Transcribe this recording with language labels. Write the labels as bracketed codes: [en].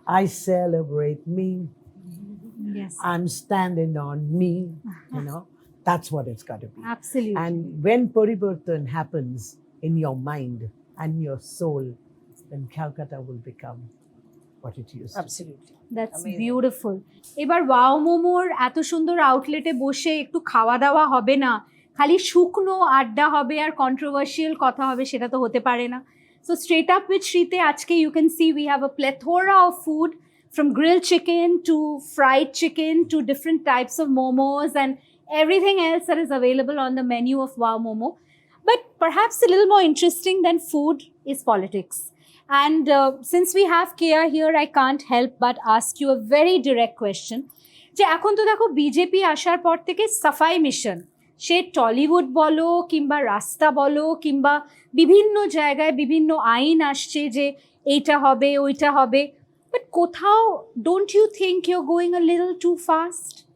[en] I celebrate me. Yes. I'm standing on me. You know, that's what it's got to be. Absolutely. And when parivartan happens in your mind and your soul, then Calcutta will become what it used to be. Absolutely. That's beautiful. [bn] এবার wow মোমোর এত সুন্দর আউটলেটে বসে একটু খাওয়া দাওয়া হবে না, খালি শুকনো আড্ডা হবে আর কন্ট্রোভার্সিয়াল কথা হবে, সেটা তো হতে পারে না। [en] So straight up with শ্রীতে আজকে you can see we have a plethora of food, from grilled chicken to fried chicken to different types of momos and everything else that is available on the menu of Wow Momo. But perhaps a little more interesting than food is politics. And since we have Kea here, I can't help but ask you a very direct question. [bn] যে এখন তো দেখো BJP আসার পর থেকে সাফাই mission, সে Tollywood বলো কিংবা রাস্তা বলো কিংবা বিভিন্ন জায়গায় বিভিন্ন আইন আসছে যে এইটা হবে ওইটা হবে, বাট কোথাও [en] Don't you think you going a little too fast?